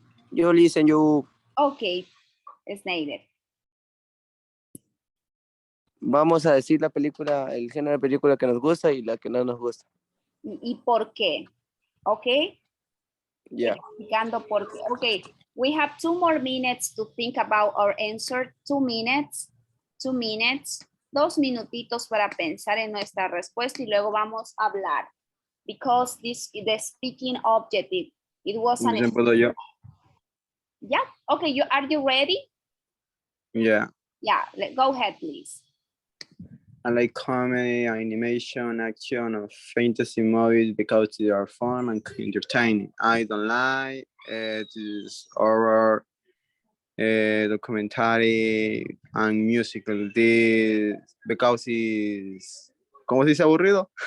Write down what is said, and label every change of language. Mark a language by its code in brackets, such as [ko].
[en] You listen, you. Okay, Snyder. [es] Vamos a decir la película, el género de película que nos gusta y la que no nos gusta. ¿Y por qué? ¿Ok? [en] Yeah. [es] Explicando por qué. [en] Okay, we have 2 more minutes to think about our answer. 2 minutes. 2 minutes. [es] 2 minutitos para pensar en nuestra respuesta y luego vamos a hablar. [en] Because this is the speaking objective. It was an... [es] ¿Puedo yo? [en] Yeah. Okay, are you ready? Yeah. Yeah, go ahead, please. I like comedy, animation, action, or fantasy movies because they are fun and entertaining. I don't like this horror, documentary, and musical. This because it's, [es] ¿cómo se dice aburrido?